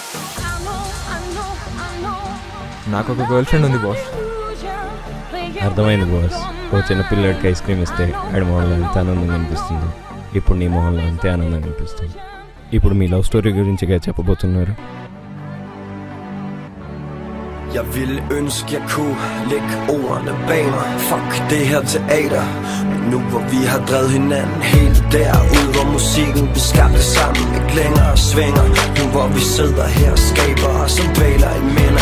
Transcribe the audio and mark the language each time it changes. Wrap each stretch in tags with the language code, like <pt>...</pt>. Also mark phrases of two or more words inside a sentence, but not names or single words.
<te>నాకు ఒక</te> <en>girl friend</en> <te>ఉంది బాస్. అర్థమైంది బాస్. ఓ చిన్నపిల్లడికి</te> <en>ice cream</en> <te>ఇస్తే ఆడి మొహంలో ఎంత ఆనందంగా అనిపిస్తుంది, ఇప్పుడు నీ మొహంలో అంతే ఆనందంగా అనిపిస్తుంది. ఇప్పుడు మీ</te> <en>love story</en> <te>గురించిగా చెప్పబోతున్నారు.</te> <da>Jeg ville ønske jeg kunne lægge ordene bag mig. Fuck det her teater. Men nu hvor vi har drevet hinanden helt derud, hvor musikken vi skabte sammen ikke længere svinger. Nu hvor vi sidder her og skaber os og dvæler i minder.</da>